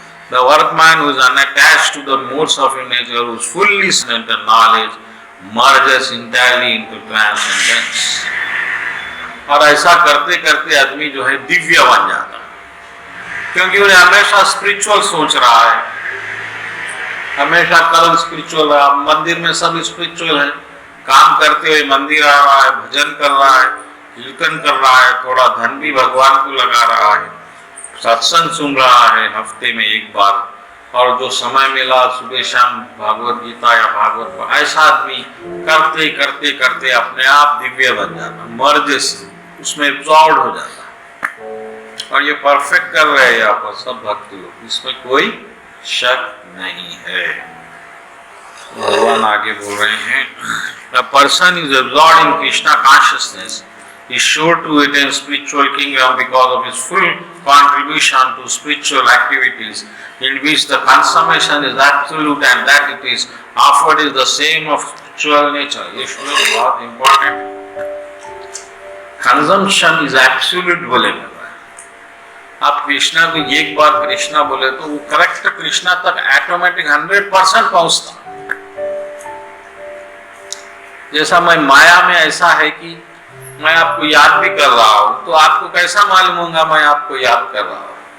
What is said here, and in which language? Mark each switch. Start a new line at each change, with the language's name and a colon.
English: The workman who is unattached to the modes of his nature, who is fully centered knowledge, merges entirely into transcendence।
Hindi: और ऐसा करते करते आदमी जो है दिव्य बन जाता, क्योंकि उन्हें हमेशा स्पिरिचुअल सोच रहा है, हमेशा कर्म स्पिरिचुअल है। मंदिर में सब स्पिरिचुअल है, काम करते हुए मंदिर आ रहा है, भजन कर रहा है, कीर्तन कर रहा है, थोड़ा धन भी भगवान को लगा रहा है, सत्संग सुन रहा है हफ्ते में एक बार, और जो समय मिला सुबह शाम भागवत गीता या भागवत, ऐसा आदमी करते करते करते अपने आप दिव्य बन जाता, मर्ज से उसमें एब्जॉर्ब हो जाता। और ये परफेक्ट कर रहे हैं यहाँ पर सब भक्त लोग, इसमें कोई शक नहीं है। भगवान आगे बोल रहे हैं,
English: The person is absorbed in Krishna consciousness is sure to attain spiritual kingdom because of his full contribution to spiritual activities, in which the consummation is absolute and that it is offered is the same of spiritual nature।
Hindi: ये श्लोक बहुत important।
English: Consumption is absolute
Hindi: बोले आप कृष्णा को एक बार कृष्णा बोले तो वो करेक्ट कृष्णा तक ऑटोमेटिक 100% पहुंचता। जैसा मैं माया में ऐसा है कि मैं आपको याद भी कर रहा हूं, तो आपको कैसा मालूम होगा मैं आपको याद कर रहा हूं?